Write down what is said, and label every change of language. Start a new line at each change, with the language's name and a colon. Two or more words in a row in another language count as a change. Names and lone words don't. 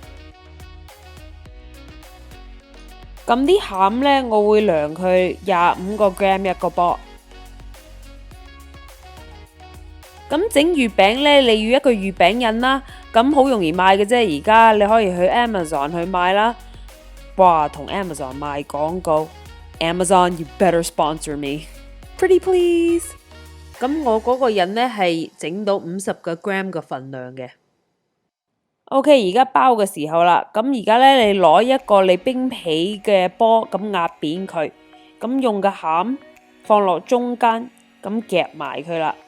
Cantonese: 咁啲餡呢，我會量佢25個 gram 一個波。咁整月餅呢，你要一個月餅印啦，咁好容易買嘅啫。而家你可以去 Amazon 去買啦。哇，同 Amazon 賣廣告 ，
English: Amazon you better sponsor me，pretty please。
Cantonese: 咁我嗰個印呢係整到50個 gram 嘅份量嘅。OK， 而家包嘅時候啦，咁而家呢，你攞一個你冰皮嘅波，咁壓扁佢，咁用個餡放落中間，咁夾埋佢啦。